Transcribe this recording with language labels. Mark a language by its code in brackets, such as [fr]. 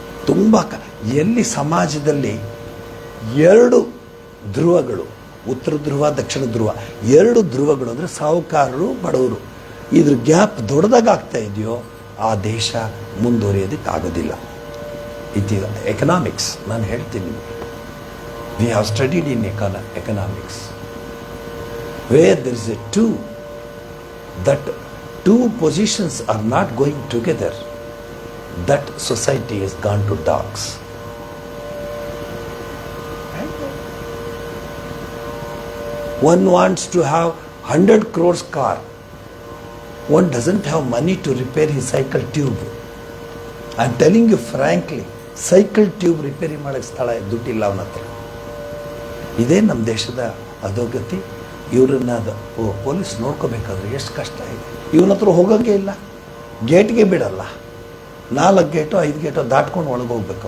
[kn] ತುಂಬ ಎಲ್ಲಿ ಸಮಾಜದಲ್ಲಿ 2 ಧ್ರುವಗಳು, ಉತ್ತರ ಧ್ರುವ ದಕ್ಷಿಣ ಧ್ರುವ, 2 ಧ್ರುವಗಳು ಅಂದರೆ ಸಾಹುಕಾರರು ಬಡವರು, ಇದ್ರ ಗ್ಯಾಪ್ ದೊಡ್ಡದಾಗ ಆಗ್ತಾ ಇದೆಯೋ ಆ ದೇಶ ಮುಂದುವರಿಯೋದಕ್ಕೆ ಆಗೋದಿಲ್ಲ. ಇದು ಎಕನಾಮಿಕ್ಸ್. ನಾನು ಹೇಳ್ತೀನಿ, [en] We have studied in economics where there is that two positions are not going together, that society has gone to dogs. One wants to have 100 crores car. One doesn't have money to repair his cycle tube. I'm telling you frankly, cycle tube [kn] repair ಮಾಡಕ್ಕೆ ಸ್ಥಳ ದುಡ್ಡಿಲ್ಲ ಅವನ ಹತ್ರ. ಇದೇ ನಮ್ಮ ದೇಶದ ಅಧೋಗತಿ. ಇವ್ರನ್ನ police ನೋಡ್ಕೋಬೇಕಾದ್ರೆ ಎಷ್ಟು ಕಷ್ಟ ಇದೆ. ಇವನ ಹತ್ರ ಹೋಗೋಂಗೆ ಇಲ್ಲ, ಗೇಟ್ಗೆ ಬಿಡಲ್ಲ. 4 ಗೇಟೋ 5 ಗೇಟೋ ದಾಟ್ಕೊಂಡು ಒಳಗೆ ಹೋಗ್ಬೇಕು.